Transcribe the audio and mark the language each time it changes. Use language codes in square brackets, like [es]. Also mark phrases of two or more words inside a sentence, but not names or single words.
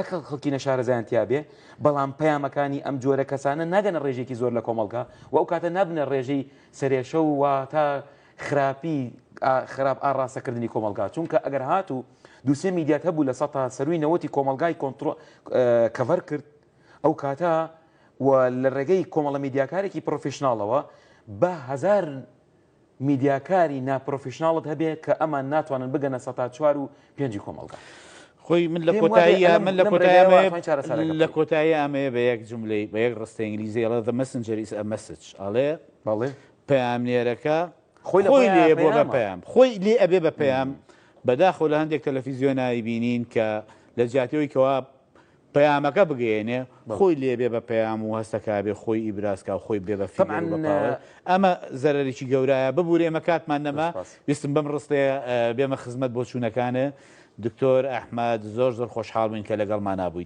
[ckb] خەڵکی نەشارەزایان تیا بێ بەڵام پەیامەکانی ئەم جۆرە کەسانە ناگەنە ڕێژێکی زۆر لە کۆمەڵگا و ئەو کاتە نابنە ڕێژەی سەرێشە و تا خراپی خراپ ئاڕاستەکردنی کۆمەڵگا چونکە ئەگەر هاتوو دووسێ میدیات هەبوو لە سەتا سەروی نەوەتی کۆمەلگای کەڤەر کرد ئەو کاتە و لە ڕێگەی کۆمەڵە میدیاکارێکی پرۆفیشناڵەوە بە هەزار میدیاکاری ناپرۆفیشناڵت هەبێ کە ئەمان ناتوانن بگەنە 104 و 5 کۆمەڵگا خۆی من لە کۆتایی ئەمەیە بە یەک جملەی بە یەک ڕستە ئینگلیزی ئەڵێ [en] the messenger is a message [ckb] ئەڵێ بەڵێ پەیامنێرەکە خۆی لێ بۆ بە پەیام خۆی لێ ئەبێ بە پەیام بەداخۆ لە هەندێک تەلەڤیزیۆنایی بینین کە لە جیاتەوەی کەوا پەیامەکە بگەێنێ خۆی لێبێ بە پەیام و هەستەکە بێ خۆی ئیبراسکە و خۆی بێ بە فیلم ئەمە زەرەرێکی گەورایە ببوورێمە کاتمان نەما ویستم بەم ڕستەیە بێمە خزمەت بۆ چوونەکانە دکتۆر ئەحمەد زۆر زۆر خۆشحاڵ بووین کە لەگەڵمان نابوویت.